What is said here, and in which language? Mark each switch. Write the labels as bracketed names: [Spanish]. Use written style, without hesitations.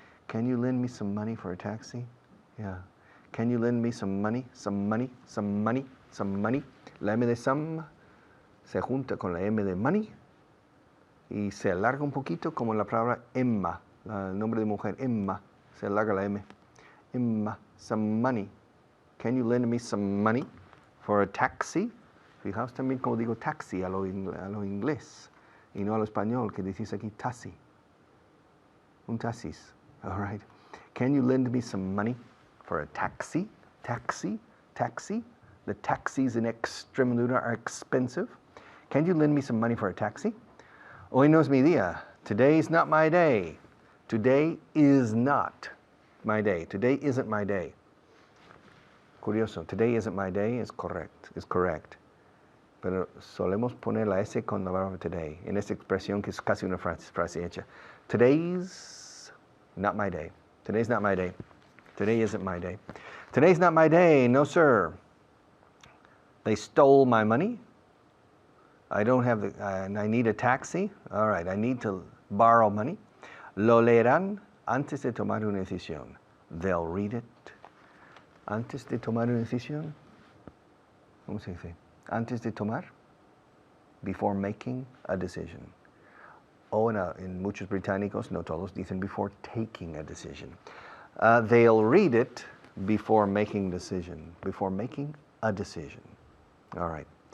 [English] Can you lend me some money for a taxi? Yeah. Can you lend me some money? Some money? Some money? Some money? [Spanish] La M de some se junta con la M de money y se alarga un poquito como la palabra Emma, el nombre de mujer, Emma, se alarga la M. [English] Emma, some money. Can you lend me some money for a taxi? [Spanish] Fijaos también como digo taxi a lo inglés y no a lo español que decís aquí taxi. Un taxis, [English] all right. Can you lend me some money for a taxi? Taxi? Taxi? The taxis in Extremadura are expensive. Can you lend me some money for a taxi? [Spanish] Hoy no es mi día. [English] Today's not my day. Today is not my day. Today isn't my day. [Spanish] Curioso. [English] Today isn't my day is correct. [Spanish] Pero solemos poner la S con la palabra today. En esta expresión que es casi una frase hecha. [English] Today's not my day. Today's not my day. Today isn't my day. Today's not my day. No, sir. They stole my money. I don't have and I need a taxi. All right, I need to borrow money. [Spanish] Lo leerán antes de tomar una decisión. [English] They'll read it. [Spanish] Antes de tomar una decisión. ¿Cómo se dice? Antes de tomar. [English] Before making a decision. [Spanish] O en muchos británicos, no todos, dicen [English] before taking a decision. They'll read it before making decision. Before making a decision. All right.